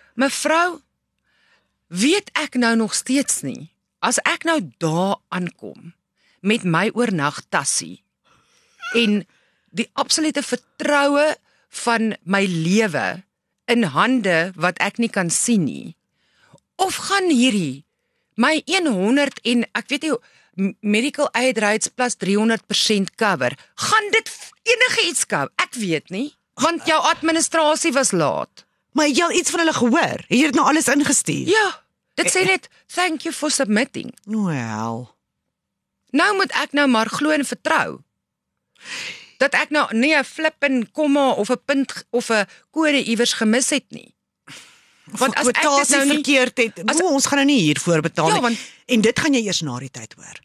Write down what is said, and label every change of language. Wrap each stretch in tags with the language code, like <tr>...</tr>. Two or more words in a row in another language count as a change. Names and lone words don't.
<af>Mevrou, weet ek nou nog steeds nie, as ek nou daar aankom met my oornagtassie en die absolute vertroue van my lewe in hande wat ek nie kan sien nie, of gaan hierdie my 100 en ek weet nie,</af> <en>medical aid rates plus 300% cover,</en> <af>gaan dit enige iets cover? Ek weet nie, want jou administrasie was laat. Maar jy al iets van hulle gehoor? Jy het nou alles ingestuur? Ja, dit sê net,</af> <en>thank you for submitting.</en> <af>Wel. Nou moet ek nou maar glo en vertrou, dat ek nou nie 'n flip en komma of 'n punt of 'n kode iewers gemis het nie. Want as ek dit nou nie verkeerd het, ons gaan nou nie hiervoor betaal Ja, nie. En dit gaan jy eers na die tyd hoor.</af>